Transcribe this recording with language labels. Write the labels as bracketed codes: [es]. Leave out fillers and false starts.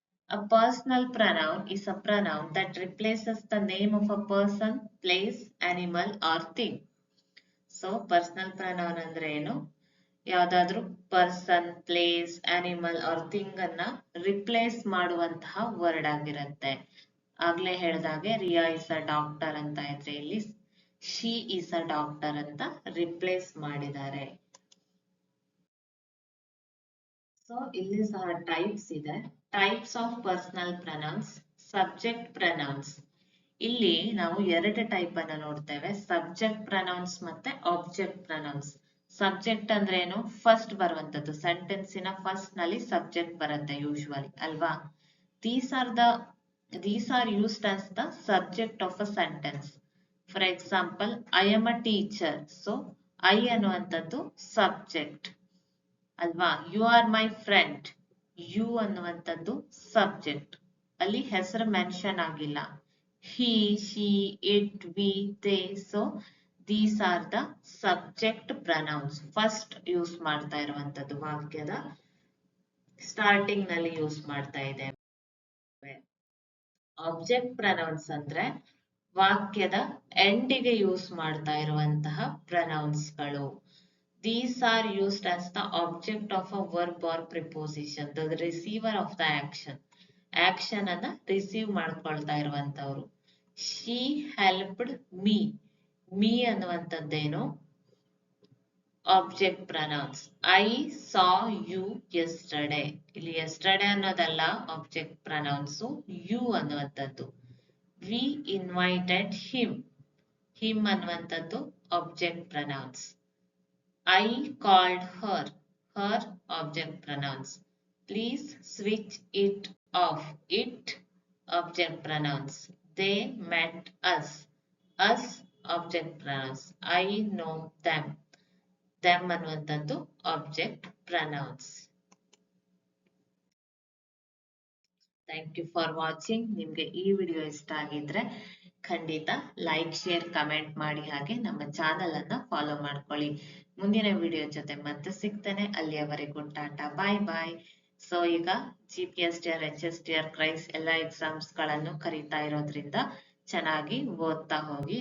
[en] A personal pronoun is a pronoun that replaces the name of a person, place, animal or thing. So personal pronoun [kn] ಅಂದ್ರೆ ಏನು? ಯಾವ್ದಾದ್ರು person, place, animal R thing ಅನ್ನ replace ಮಾಡುವಂತಹ word ಆಗಿರುತ್ತೆ. ಆಗ್ಲೇ ಹೇಳ್ದಾಗೆ [en] Riya is a doctor [kn] ಅಂತ ಇದ್ರೆ ಇಲ್ಲಿ [en] she is a doctor [kn] ಅಂತ ರಿಪ್ಲೇಸ್ ಮಾಡಿದ್ದಾರೆ. ಸೊ ಇಲ್ಲಿ ಸಹ ಟೈಪ್ಸ್ ಇದೆ. Types of personal pronouns. Subject pronouns, ಇಲ್ಲಿ ನಾವು ಎರಡು ಟೈಪ್ ಅನ್ನ ನೋಡ್ತೇವೆ, ಸಬ್ಜೆಕ್ಟ್ ಪ್ರನೌನ್ಸ್ ಮತ್ತೆ ಆಬ್ಜೆಕ್ಟ್ ಪ್ರನೌನ್ಸ್. ಸಬ್ಜೆಕ್ಟ್ ಅಂದ್ರೆ ಏನು? ಫಸ್ಟ್ ಬರುವಂತದ್ದು, ಸೆಂಟೆನ್ಸಿನ ಫಸ್ಟ್ ನಲ್ಲಿ ಸಬ್ಜೆಕ್ಟ್ ಬರುತ್ತೆ ಯೂಶುವಲಿ ಅಲ್ವಾ. [en] these are used as the subject of a sentence. For example, I am a teacher, so I [kn] ಅನ್ನುವಂಥದ್ದು ಸಬ್ಜೆಕ್ಟ್ ಅಲ್ವಾ. [en] you are my friend, [kn] you ಅನ್ನುವಂಥದ್ದು ಸಬ್ಜೆಕ್ಟ್, ಅಲ್ಲಿ ಹೆಸರು ಮೆನ್ಷನ್ ಆಗಿಲ್ಲ. [en] he, she, it, we, they, so these are the subject pronouns. [kn] First use ಮಾಡ್ತಾ ಇರುವಂತದ್ದು, ವಾಕ್ಯದ starting ನಲ್ಲಿ ಯೂಸ್ ಮಾಡ್ತಾ ಇದ್ದೇವೆ. ಆಬ್ಜೆಕ್ಟ್ ಪ್ರನೌನ್ಸ್ ಅಂದ್ರೆ ವಾಕ್ಯದ ಎಂಡಿಗೆ ಯೂಸ್ ಮಾಡ್ತಾ ಇರುವಂತಹ ಪ್ರನೌನ್ಸ್ಗಳು. [en] These are used as the object of a verb or preposition, the receiver of the action. [kn] Action ಅನ್ನ ರಿಸೀವ್ ಮಾಡ್ಕೊಳ್ತಾ ಇರುವಂತವ್ರು. [en] she helped me, [kn] me ಅನ್ನುವಂಥದ್ದೇನು? Object pronouns. [en] I saw you yesterday, [kn] ಇಲ್ಲಿ yesterday ಅನ್ನೋದಲ್ಲ object ಪ್ರನೌನ್ಸು, you ಅನ್ನುವಂಥದ್ದು. [en] We invited him, him ಅನ್ನುವಂಥದ್ದು object pronouns. I called her, her object pronouns. Please switch it off, it object pronouns. They met us, us object pronouns. I know them, them ಅನ್ನುವಂಥದ್ದು object pronouns. Thank you for watching. [kn] ನಿಮ್ಗೆ ಈ video ಇಷ್ಟ ಆಗಿದ್ರೆ ಖಂಡಿತ like, share, comment ಮಾಡಿ, ಹಾಗೆ ನಮ್ಮ channel ಅನ್ನ ಫಾಲೋ ಮಾಡ್ಕೊಳ್ಳಿ. ಮುಂದಿನ ವಿಡಿಯೋ ಜೊತೆ ಮತ್ತೆ ಸಿಗ್ತೇನೆ. ಅಲ್ಲಿಯವರೆಗೂ ಟಾಟಾ, ಬಾಯ್ ಬಾಯ್. ಸೊ ಈಗ GPSTR, HSTR, ಕ್ರೈಸ್ ಎಲ್ಲ ಎಕ್ಸಾಮ್ಸ್ ಗಳನ್ನು ಕರೀತಾ ಇರೋದ್ರಿಂದ ಚೆನ್ನಾಗಿ ಓದ್ತಾ ಹೋಗಿ.